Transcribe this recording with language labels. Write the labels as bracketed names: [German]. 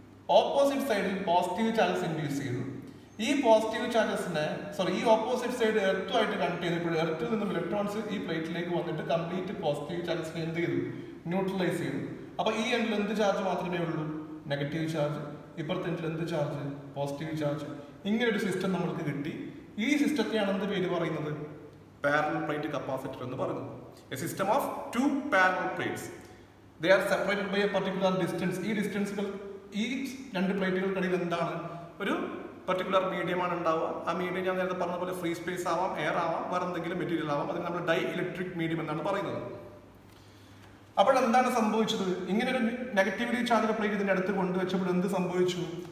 [Malayalam] Opposite സൈഡിൽ positive charges induce ചെയ്തു. ഈ പോസിറ്റീവ് ചാർജസിനെ ഈ ഓപ്പോസിറ്റ് സൈഡ് എർത്തുമായിട്ട് കണക്ട് ചെയ്തപ്പോൾ എർത്തിൽ നിന്നും ഇലക്ട്രോൺസ് ഈ പ്ലേറ്റിലേക്ക് വന്നിട്ട് കംപ്ലീറ്റ് പോസിറ്റീവ് ചാർജസിനെ എന്ത് ചെയ്തു? ന്യൂട്രലൈസ് ചെയ്തു. അപ്പൊ ഈ എൻഡിൽ എന്ത് ചാർജ് മാത്രമേ ഉള്ളൂ? Negative charge. ഇപ്പുറത്തെ എൻഡിൽ എന്ത് ചാർജ്? Positive charge. ഇങ്ങനെ ഒരു സിസ്റ്റം നമ്മൾക്ക് കിട്ടി. ഈ സിസ്റ്റത്തെയാണ് എന്ത് പേര് പറയുന്നത്? പാരലൽ പ്ലേറ്റ് കപ്പാസിറ്റർ എന്ന് പറയുന്നത്. [English] A system of two parallel plates. They are separated by a particular distance. [Malayalam] ഈ ഡിസ്റ്റൻസുകൾ, ഈ രണ്ട് പ്ലേറ്റുകൾക്കിടയിൽ എന്താണ്? ഒരു പർട്ടിക്കുലർ മീഡിയം ആണ് ഉണ്ടാവുക. ആ മീഡിയം ഞാൻ നേരത്തെ പറഞ്ഞ പോലെ ഫ്രീ സ്പേസ് ആവാം, എയർ ആവാം, വേറെ എന്തെങ്കിലും മെറ്റീരിയൽ ആവാം. അതിന് നമ്മൾ ഡൈ ഇലക്ട്രിക് മീഡിയം എന്നാണ് പറയുന്നത്. അപ്പോൾ എന്താണ് സംഭവിച്ചത്? ഇങ്ങനെ ഒരു നെഗറ്റീവ്ലി ചാർജ്ഡ് പ്ലേറ്റ് ഇതിന്റെ അടുത്ത് കൊണ്ടുവച്ചപ്പോൾ എന്ത് സംഭവിച്ചു?